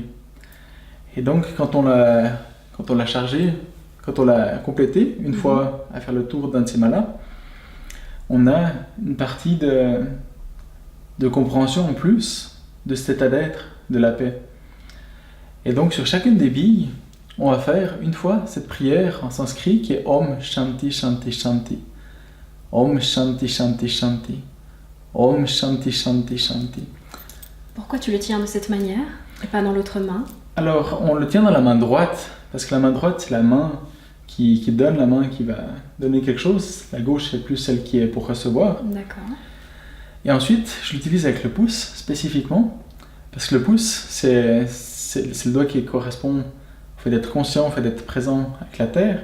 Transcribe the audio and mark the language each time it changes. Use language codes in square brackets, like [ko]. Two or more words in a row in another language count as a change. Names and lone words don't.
[fr] Et donc quand on l'a chargé, quand on l'a complété, une fois à faire le tour d'un de ces malas, on a une partie de compréhension en plus de cet état d'être, de la paix. Et donc sur chacune des billes, on va faire une fois cette prière en sanskrit qui est [sa] ॐ शान्ति शान्ति शान्ति. ॐ शान्ति शान्ति शान्ति ॐ शान्ति शान्ति शान्ति. [fr] Pourquoi tu le tiens de cette manière et pas dans l'autre main? Alors on le tient dans la main droite, parce que la main droite c'est la main qui donne, la main qui va donner quelque chose. La gauche c'est plus celle qui est pour recevoir. D'accord. Et ensuite, je l'utilise avec le pouce spécifiquement, parce que le pouce, c'est le doigt qui correspond au fait d'être conscient, au fait d'être présent avec la terre.